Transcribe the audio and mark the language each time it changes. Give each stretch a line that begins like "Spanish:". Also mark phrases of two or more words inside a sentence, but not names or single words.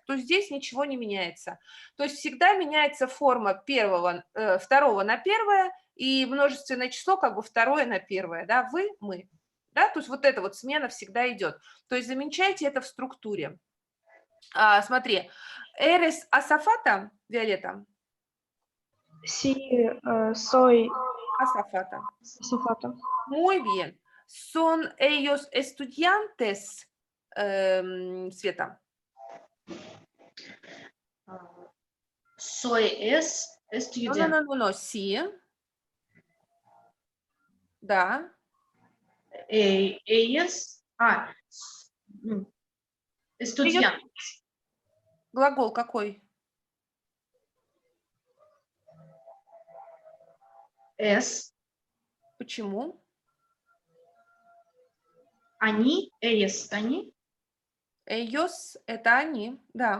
Russian: То есть здесь ничего не меняется. То есть всегда меняется форма второго на первое и множественное число как бы второе на первое, да, вы, мы. Да, то есть вот эта вот смена всегда идет. То есть замечайте это в структуре. Смотри,
Spanish: eres azafata,
Russian: Виолетта,
Spanish: Sí, soy асафата. azafata. Muy bien. Son ellos estudiantes, Света. Soy es No, no, estudiante. no, no, no, sí. Да. Ellas. Estudiante.
Russian: Глагол какой?
Spanish: Es.
Russian: Почему? Они. Ellas. Они. Ellos – это они, да.